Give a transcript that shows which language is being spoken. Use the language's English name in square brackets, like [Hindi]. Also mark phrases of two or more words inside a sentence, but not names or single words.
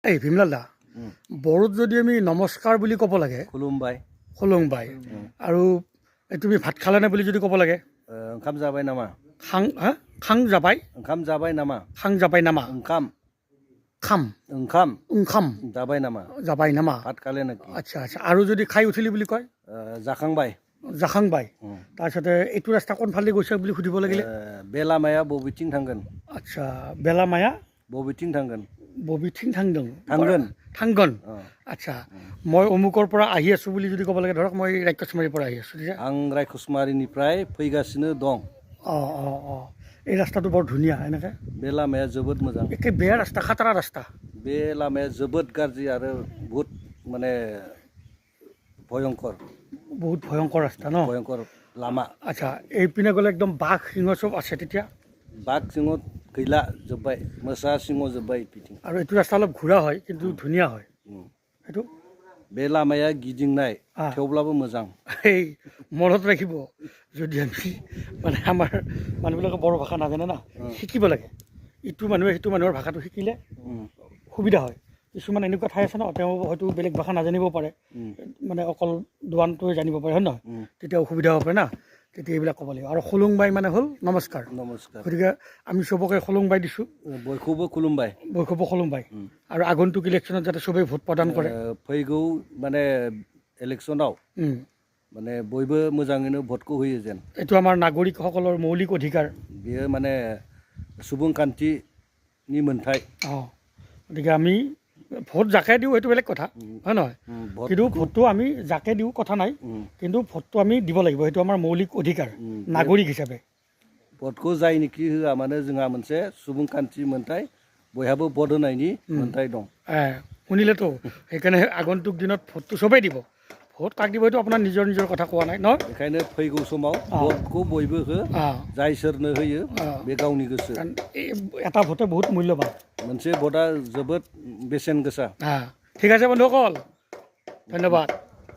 [Assamese] এই ভীমলাল দা বড়োত যদি আমি নমস্কাৰ বুলি ক'ব লাগে [Bodo] খুলুমবাই [Assamese] খুলুমবাই আৰু তুমি ভাত খালানে বুলি যদি ক'ব লাগে [Bodo] ওंखाम जाबाय नामा खां जाबाय ओंखाम जाबाय नामा खां जाबाय नामा ओंखाम খাম ओंखाम ওংখাম जाबाय नामा जाबाय नामा [Assamese] ভাত খালে নেকি আচ্ছা আচ্ছা আৰু যদি খাই উঠিলি বুলি কয় [Bodo] जाखांबाय [Assamese] জাখাংবাই তাৰপিছতে এইটো ৰাস্তা কোনফালে গৈছে বুলি সুধিব লাগিলে [Bodo] बे लामाया बबेथिं थांगोन [Assamese] আচ্ছা বেলামায়া [Bodo] बबेथिं थांगोन बबेथिं थांदों थांगोन [Assamese] থাংগন আচ্ছা মই অমুকৰ পৰা আহি আছোঁ বুলি যদি ক'ব লাগে ধৰক মই ৰাক্ষসমাৰীৰ পৰা আহি আছোঁ তেতিয়া [Bodo] आं रायखसमारिनिफ्राय फैगासिनो दं [Assamese] অঁ অঁ অঁ এই ৰাস্তাটো বৰ ধুনীয়া এনেকৈ [Bodo] बे लामाया जोबोद मोजां [Assamese] একে বেয়া ৰাস্তা খাতৰা ৰাস্তা [Bodo] बे लामाया जोबोद गाज्रि आरो [Assamese] বহুত মানে ভয়ংকৰ বহুত ভয়ংকৰ ৰাস্তা ন [Bodo] भयंकर लामा [Assamese] আচ্ছা এইপিনে গ'লে একদম বাঘ সিংহ চব আছে তেতিয়া [Bodo] बाघ सिंह गैला जोब्बाय मोसा सिंह जोब्बाय बिथिं [Assamese] আৰু এইটো ৰাস্তা অলপ ঘূৰা হয় কিন্তু ধুনীয়া হয় সেইটো [Bodo] बे लामाया गिदिंनाय थेवब्लाबो मोजां [Assamese] এই মনত ৰাখিব যদি আমি মানে আমাৰ মানুহবিলাকে বড়ো ভাষা নাজানে না শিকিব লাগে ইটো মানুহে সিটো মানুহৰ ভাষাটো শিকিলে সুবিধা হয় কিছুমান এনেকুৱা ঠাই আছে ন তেওঁ হয়তো বেলেগ ভাষা নাজানিব পাৰে মানে অকল দোৱানটোৱে জানিব পাৰে হয় নহয় তেতিয়া অসুবিধা হ'ব পাৰে না তেতিয়া এইবিলাক ক'ব লাগিব আৰু খুলুংবাই মানে হ'ল নমস্কাৰ [Bodo] नमस्कार [Assamese] গতিকে আমি চবকে খুলুংবাই দিছোঁ [Bodo] बयखौबो खुलुमबाय [Assamese] বৈষ্ণৱ খুলুংবাই আৰু আগন্তুক ইলেকশ্যনত যাতে চবেই ভোট প্ৰদান কৰে [Bodo] फैगौ माने इलेक्सनाव माने बयबो मोजाङैनो भटखौ होयो जेन [Assamese] এইটো আমাৰ নাগৰিকসকলৰ মৌলিক অধিকাৰ [Bodo] बेयो माने सुबुंखान्थिनि मोन्थाय [Assamese] অঁ গতিকে আমি ভোট যাকে দিওঁ সেইটো বেলেগ কথা হয় নহয় কিন্তু ভোটটো আমি যাকে দিওঁ কথা নাই কিন্তু ভোটটো আমি দিব লাগিব সেইটো আমাৰ মৌলিক অধিকাৰ নাগৰিক হিচাপে [Bodo] भटखौ जायनिखि होआ मानो जोंहा मोनसे सुबुंखान्थि मोन्थाय बयहाबो भट होनायनि मोन्थाय दं [Assamese] শুনিলেতো সেইকাৰণে আগন্তুক দিনত ভোটটো চবেই দিব ভোট কাক দিব সেইটো আপোনাৰ নিজৰ নিজৰ কথা কোৱা নাই নহয় [Bodo] बेखायनो फैगौ समाव भटखौ बयबो हो जाय सोरनो होयो बे गावनि गोसो [Assamese] কাৰণ এটা ভোটে বহুত মূল্যৱান [Bodo] मोनसे भटआ जोबोद बेसेन गोसा [Assamese] ঠিক আছে বন্ধুসকল ধন্যবাদ